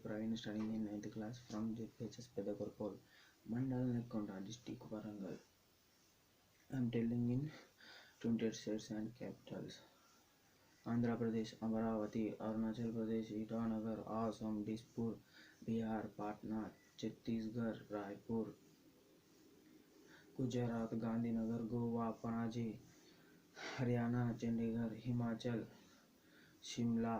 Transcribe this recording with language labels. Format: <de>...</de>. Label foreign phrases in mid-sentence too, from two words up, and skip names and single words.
<en>student studying in 9th class from JPHS Pedagorakol, Mandal Nekkonda district Warangal. I am telling in 28 states and capitals. Andhra Pradesh, Amaravati, Arunachal Pradesh, Itanagar, Assam, Dispur, Bihar, Patna, Chhattisgarh, Raipur, Gujarat, Gandhinagar, Goa, Panaji, Haryana, Chandigarh, Himachal, Shimla,</en>